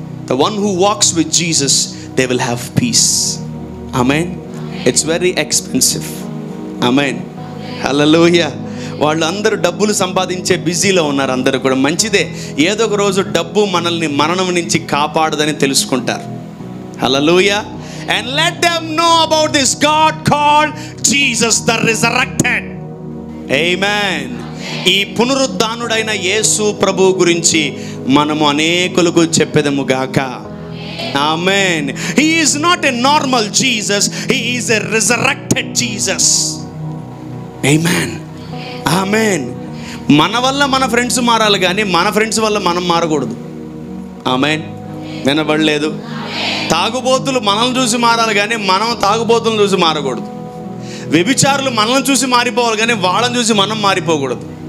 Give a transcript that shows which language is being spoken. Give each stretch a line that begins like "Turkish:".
English: The one who walks with Jesus, they will have peace. Amen. It's very expensive. Amen. Hallelujah.
Telugu: వాళ్ళు అందరూ డబ్బులు సంపాదించే బిజీలో ఉన్నారు. అందరూ కూడా మంచిదే, ఏదో ఒక రోజు డబ్బు మనల్ని మరణం నుంచి కాపాడదని తెలుసుకుంటారు.
English: Hallelujah. And let them know about this God called Jesus the resurrected. Amen.
Telugu: ఈ పునరుద్ధానుడైన యేసు ప్రభు గురించి మనము అనేకులకు చెప్పెదము గాక.
English: Amen. He is not a normal Jesus, he is a resurrected Jesus. Amen. Amen.
Telugu: మన వల్ల మన ఫ్రెండ్స్ మారాలి కానీ మన ఫ్రెండ్స్ వల్ల మనం మారకూడదు. ఆమేన్. వినబడలేదు? తాగుబోతులు మనల్ని చూసి మారాలి కానీ మనం తాగుబోతులను చూసి మారకూడదు. వ్యభిచారులు మనల్ని చూసి మారిపోవాలి కానీ వాళ్ళని చూసి మనం మారిపోకూడదు.